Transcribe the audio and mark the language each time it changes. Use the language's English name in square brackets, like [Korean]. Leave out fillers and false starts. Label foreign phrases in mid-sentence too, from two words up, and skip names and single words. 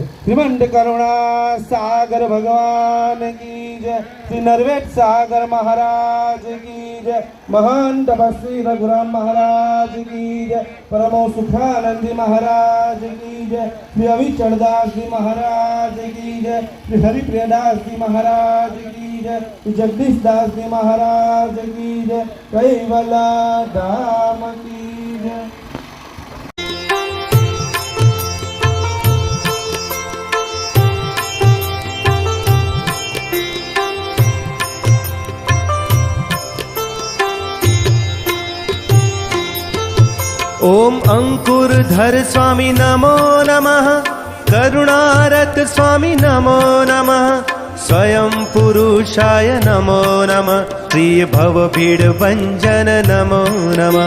[Gujarati] શ્રીમંત કરુણા સાગર ભગવાન [Hindi] की जय, [Gujarati] શ્રી નરવેદ સાગર મહારાજ [Hindi] की जय, [Gujarati] મહાન તપસ્વી રઘુરામ મહારાજ [Hindi] की जय, [Gujarati] પરમો સુખાનંદજી મહારાજ [Hindi] की जय, [Gujarati] શ્રી અવિચળદાસજી મહારાજ [Hindi] की जय, [Gujarati] શ્રી હરિપ્રિયદાસજી મહારાજ [Hindi] की जय, [Gujarati] શ્રી જગદીશદાસજી મહારાજ [Hindi] की जय, [Gujarati] કૈવલા ધામ [Hindi] की जय. [Sanskrit] ओम अंकुरधर स्वामी नमो नमः, करुणारत स्वामी नमो नमः, स्वयं पुरुषाय नमो नमः, प्रिय भवभीड भंजन नमो नमः.